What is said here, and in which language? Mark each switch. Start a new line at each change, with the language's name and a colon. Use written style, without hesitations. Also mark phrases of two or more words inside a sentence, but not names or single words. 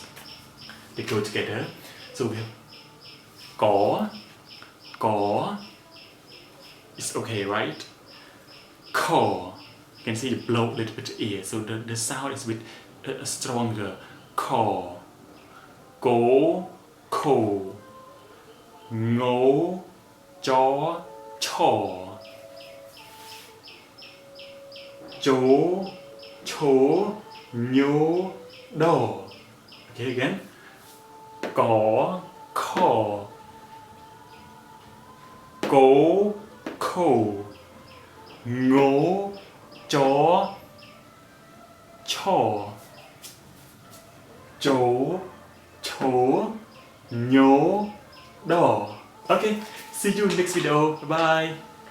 English: They go together. So we have Gor, Gor. It's okay, right? Cow. You can see it blow a little bit ear, so the sound is a bit stronger.
Khmer: Cow. Gor Cow. Ngor, chaw, chaw. Chaw, chhor, nhor,
English: Okay, again.
Khmer: Gor Cow. Gor Cow. Ngor, chaw, chaw. Chaw, chhor, nhor,
English: Okay, see you next video. Bye bye.